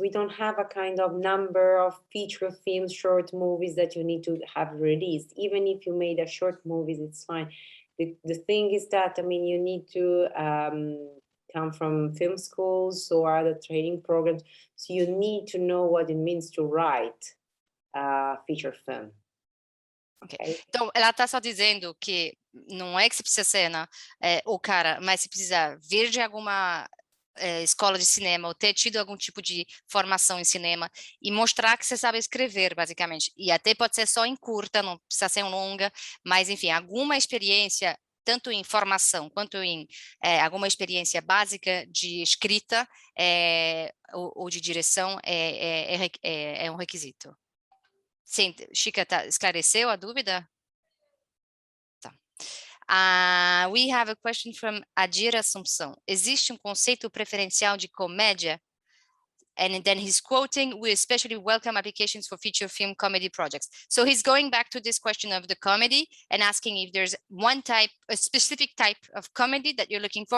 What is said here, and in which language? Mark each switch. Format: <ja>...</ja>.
<en>We don't have a kind of number of feature films, short movies that you need to have released. Even if you made a short movies, it's fine. The thing is that, I mean, you need to come from film schools or other training programs. So you need to know what it means to write a feature film. Okay.</en> <pt>Então, ela está só dizendo que não é que você precisa ser o cara, mas você precisa vir de alguma escola de cinema ou ter tido algum tipo de formação em cinema e mostrar que você sabe escrever, basicamente. E até pode ser só em curta, não precisa ser em longa, mas, enfim, alguma experiência tanto em formação quanto em alguma experiência básica de escrita ou de direção é um requisito. Sim, Chica, esclareceu a dúvida? Tá.</pt> <en>We have a question from Adir Assumpção.</en> <pt>Existe conceito preferencial de comédia?</pt> <en>And then he's quoting, we especially welcome applications for feature film comedy projects. So he's going back to this question of the comedy and asking if there's a specific type of comedy that you're looking for.</en>